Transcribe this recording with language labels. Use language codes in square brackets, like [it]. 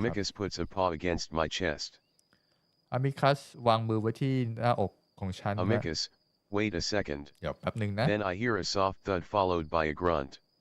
[en] Amicus puts a paw against my chest. [th] อามิคัสวางมือไว้ที่หน้าอกของฉันนะ [en] Amicus, wait a second. [th] เดี๋ยวแป๊บหนึ่งนะ [en] Then I hear a soft thud followed by a grunt.